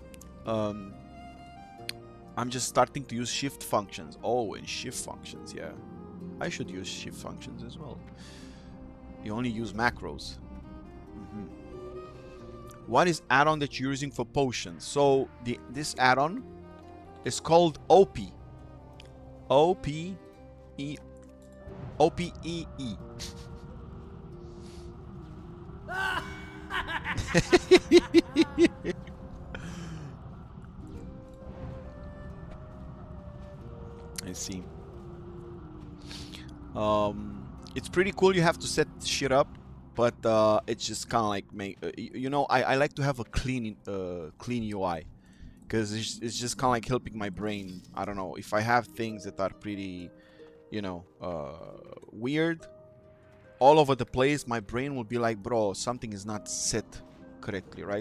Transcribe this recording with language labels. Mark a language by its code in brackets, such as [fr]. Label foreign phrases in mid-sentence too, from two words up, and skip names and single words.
[en] I'm just starting to use shift functions. Oh, and shift functions, yeah. I should use shift functions as well. You only use macros. What is add-on that you're using for potions? So this add-on is called OP. O-P-E... O-P-E-E. I see. It's pretty cool. You have to set shit up, but it's just kind of like you know, I like to have a clean UI, because it's just kind of like helping my brain. I don't know, if I have things that are pretty, you know, weird all over the place, my brain will be like, bro, something is not set correctly, right?